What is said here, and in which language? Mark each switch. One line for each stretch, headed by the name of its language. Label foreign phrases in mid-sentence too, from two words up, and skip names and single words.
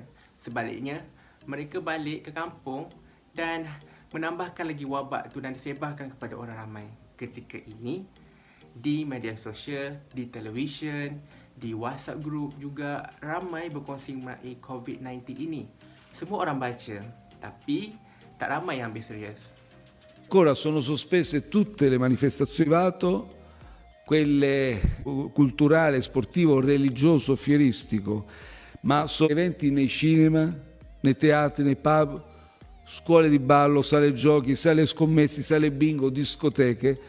Malay: Sebaliknya, mereka balik ke kampung dan menambahkan lagi wabak tu dan disebarkan kepada orang ramai. Ketika ini, di media sosial, di televisyen, di WhatsApp group juga ramai berkongsi mengenai COVID-19 ini. Semua orang baca, tapi tak ramai yang ambil serius.
Italian: Ancora sono sospese tutte le manifestazioni privato, quelle culturale, sportivo, religioso, fieristico, ma sono eventi nei cinema, nei teatri, nei pub, scuole di ballo, sale giochi, sale scommessi, sale bingo, discoteche.